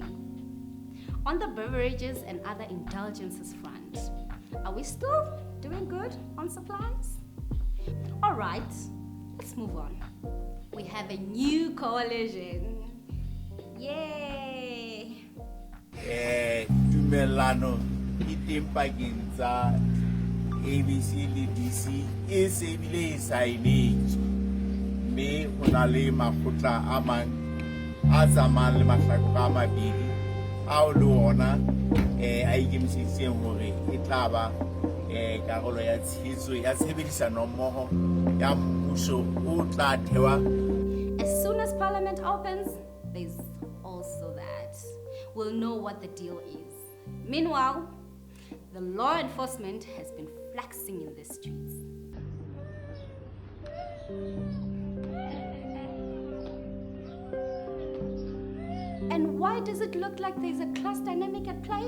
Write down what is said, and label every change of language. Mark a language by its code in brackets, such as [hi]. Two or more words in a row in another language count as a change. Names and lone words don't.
[en] On the beverages and other indulgences front, are we still doing good on supplies? All right, let's move on. We have a new coalition. Yay! [st] Tumelano, itimpakeng tsa ABC le DC e se bile e saenetswe mme o na le makgotla a mang a tsamayang le mahlakore a mabedi ao le ona a ikemiseditseng hore e tla ba karolo ya tshehetso ya tshebedisano mmoho ya mmuso o tla thewa. [en] As soon as Parliament opens, there's also that. We'll know what the deal is. Meanwhile, the law enforcement has been flexing in the streets. And why does it look like there's a class dynamic at play?